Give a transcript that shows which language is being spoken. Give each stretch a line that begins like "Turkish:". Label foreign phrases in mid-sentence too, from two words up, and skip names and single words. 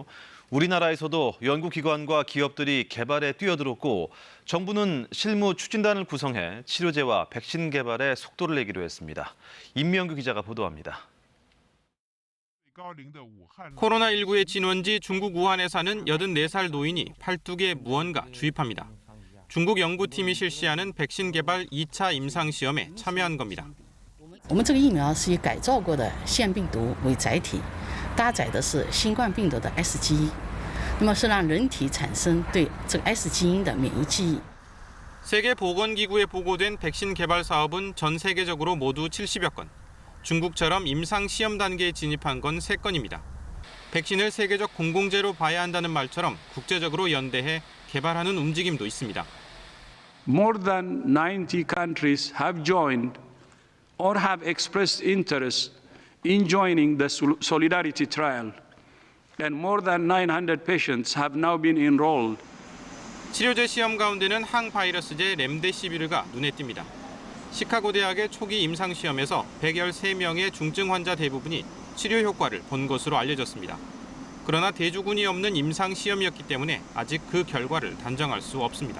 Korean: 우리나라에서도 연구기관과 기업들이 개발에 뛰어들었고 정부는 실무 추진단을 구성해 치료제와 백신 개발에 속도를 내기로 했습니다. 임명규 기자가 보도합니다. 코로나19의 진원지 중국 우한에 사는 84살 노인이 팔뚝에 무언가 주입합니다. 중국 연구팀이 실시하는 백신 개발 2차 임상시험에 참여한 겁니다.
Chinese: 我们这个疫苗是以改造过的腺病毒为载体，搭载的是新冠病毒的 S 基因，那么是让人体产生对这个 S 基因的免疫记忆。
Korean: 세계보건기구에 보고된 백신 개발 사업은 전 세계적으로 모두 70여 건. 중국처럼 임상시험 단계에 진입한 건 3건입니다. 백신을 세계적 공공재로 봐야 한다는 말처럼 국제적으로 연대해 개발하는 움직임도 있습니다.
English: More than 90 countries have joined or have expressed interest in joining the Solidarity Trial, and more than 900 patients have now been enrolled.
Korean: 치료제 시험 가운데는 항바이러스제 렘데시비르가 눈에 띕니다. 시카고 대학의 초기 임상 시험에서 113명의 중증 환자 대부분이 치료 효과를 본 것으로 알려졌습니다. 그러나 대주군이 없는 임상 시험이었기 때문에 아직 그 결과를 단정할 수 없습니다.